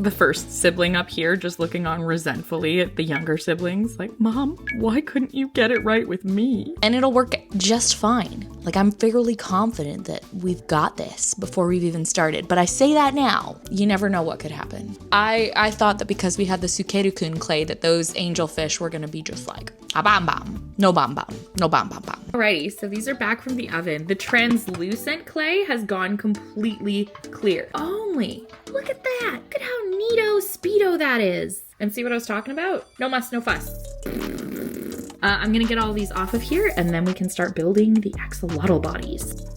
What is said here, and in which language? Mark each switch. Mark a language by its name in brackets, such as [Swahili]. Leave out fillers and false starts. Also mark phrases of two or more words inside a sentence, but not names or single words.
[English] The first sibling up here just looking on resentfully at the younger siblings like, Mom, why couldn't you get it right with me? And it'll work just fine. Like, I'm fairly confident that we've got this before we've even started. But I say that now. You never know what could happen. I thought that because we had the Sukeru-kun clay that those angelfish were gonna be just like, a bam bam, no bam bam, no bam bam bam. Alrighty, so these are back from the oven. The translucent clay has gone completely clear. Only, look at that. Look at how neato speedo that is. And see what I was talking about? No muss, no fuss. I'm gonna get all these off of here and then we can start building the axolotl bodies.